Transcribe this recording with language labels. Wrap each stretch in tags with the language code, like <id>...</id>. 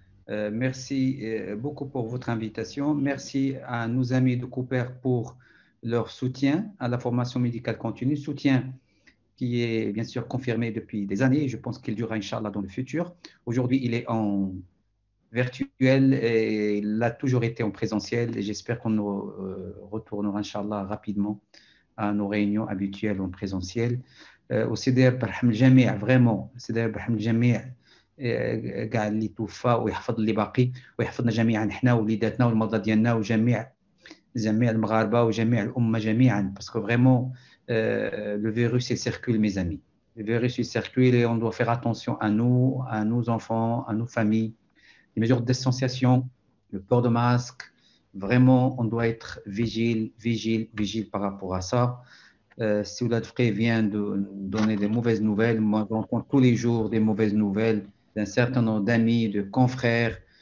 <fr>Merci beaucoup pour votre invitation. Merci à nos amis de Cooper pour leur soutien à la formation médicale continue, soutien qui est bien sûr confirmé depuis des années. Je pense qu'il durera, Inch'Allah, dans le futur. Aujourd'hui, il est en virtuel et il a toujours été en présentiel. Et j'espère qu'on nous retournera, Inch'Allah, rapidement à nos réunions habituelles en présentiel.</fr> <ar>وسيدي برحم الجميع فريمون سيدي برحم الجميع كاع اللي توفى ويحفظ اللي باقي ويحفظنا جميعا حنا وليداتنا والمرضى ديالنا وجميع المغاربه وجميع الامه جميعا باسكو فريمون</ar> <fr>le virus il circule mes amis. Le virus il circule et on doit faire attention à nous, à nos enfants, à nos familles. Les mesures de distanciation, le port de masque, vraiment on doit être vigile par rapport à ça. Si Oulad Frey vient de donner des mauvaises nouvelles, moi j'entends tous les jours des mauvaises nouvelles d'un certain nombre d'amis, de confrères.</fr>